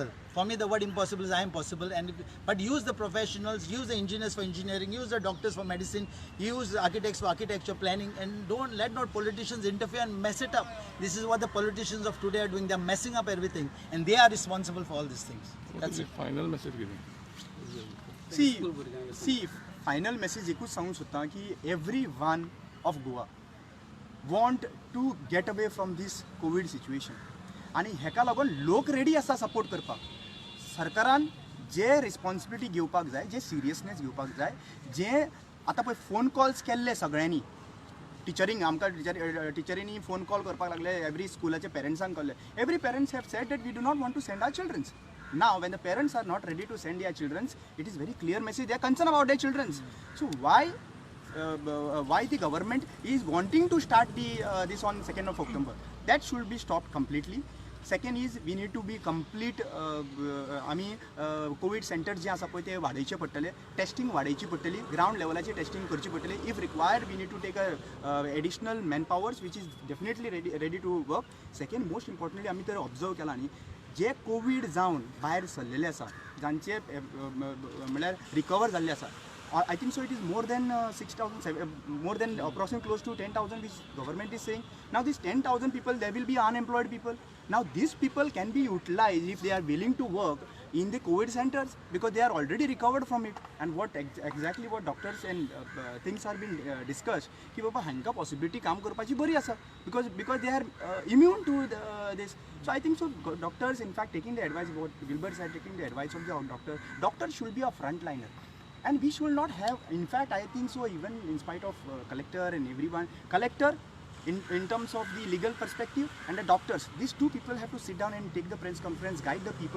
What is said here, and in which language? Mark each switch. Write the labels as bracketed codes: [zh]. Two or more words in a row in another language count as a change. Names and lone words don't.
[en] For me, the word impossible is I am possible. But use the professionals, use the engineers for engineering, use the doctors for medicine, use the architects for architecture planning, and let not politicians interfere and mess it up. This is what the politicians of today are doing. They're messing up everything, and they are responsible for all these things. That's it. Final message giving. See, final message [kok] एकूच सांगूंक सोदता की [en] every one of Goa want to get away from this COVID situation. [kok] आणि हेका लागून लोक रेडी आसा सपोर्ट करपाक. सरकारान जे रिस्पॉन्सिबिलिटी घेवपाक जाय, जे सिरियसनेस घेवपाक जाय, जे आतां पळय [en] phone calls [kok] केल्ले सगळ्यांनी, टिचरींक आमकां टिचरींनी [en] phone call [kok] करपाक लागले, एवरी स्कुलाचे पेरंट्सांक कळ्ळें. [en] every parents have said that we do not want to send our childrens. Now, when the parents are not ready to send their children, it is very clear message. They are concerned about their children. So why the government is wanting to start this on 2nd of October? That should be stopped completely. Second is we need to be complete. [kok] आमी [en] COVID centers [kok] जे आसा पळय ते वाडयचे पडटले, टेस्टिंग वाडयची पडटली, ग्राउंड लेवलाची टेस्टिंग करची पडटली. [en] if required we need to take additional man powers which is definitely ready to work. second most importantly [kok] आमी तर ऑब्जर्व केला न्ही, जे कोविड जावन भायर सरलेले आसा, जांचे म्हळ्यार रिकवर जाल्ले आसा, [en] I think so it is more than 6,000, more than approximately close to 10,000 which government is saying. Now these 10,000 people, there will be unemployed people. Now these people can be utilized if they are willing to work in the COVID centers because they are already recovered from it. And what exactly what doctors and things are being discussed, [kok] ki baba hanka possibility काम करपाची बरी आसा [en] because they are immune to this. So I think so doctors in fact taking the advice, what Wilbur said, taking the advice of the doctor should be a frontliner. And we should not have, in fact, I think so, even in spite of collector and everyone, collector in terms of the legal perspective and the doctors, these two people have to sit down and take the press conference, guide the people.